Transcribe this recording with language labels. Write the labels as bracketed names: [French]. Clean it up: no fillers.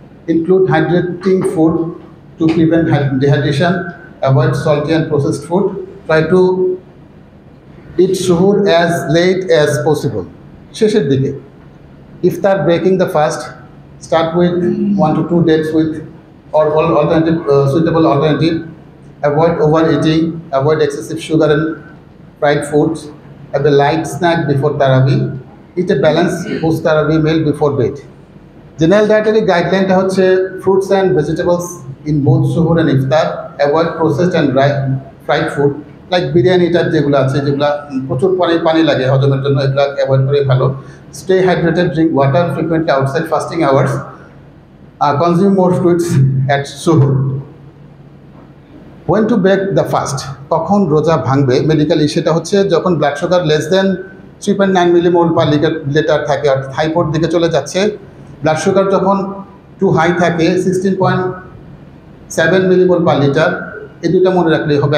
[English] Include hydrating food to prevent dehydration. Avoid salty and processed food. Try to eat সুহুর as late as possible. [Bangla] শেষের দিকে [English] ইফতার, breaking the fast, start with 1 to 2 dates with or alternative suitable alternative. Avoid overeating, avoid excessive sugar and fried foods. Have a light snack before Tarawih. Eat a balanced post Tarawih meal before bed. General dietary guideline [Bangla] টা হচ্ছে [English] fruits and vegetables in both suhoor and iftar. Avoid processed and fried food like biryani [Bangla] type যেগুলো আছে, যেগুলো প্রচুর পানি লাগে হজমের জন্য, এগুলো অ্যাভয়েড করে ভালো। [English] Stay hydrated, drink water frequently outside fasting hours. Consume more fruits at suhoor. When to break the fast? [Bangla] কখন রোজা ভাঙবে মেডিকেলি? সেটা হচ্ছে যখন blood sugar less than 3.9 millimole per litre থাকে, অর্থাৎ হাইপোর দিকে চলে যাচ্ছে। ব্লাড সুগার যখন টু হাই থাকে 16.7 মিলিমোল পার লিটার, এই দুটো মনে রাখলেই হবে।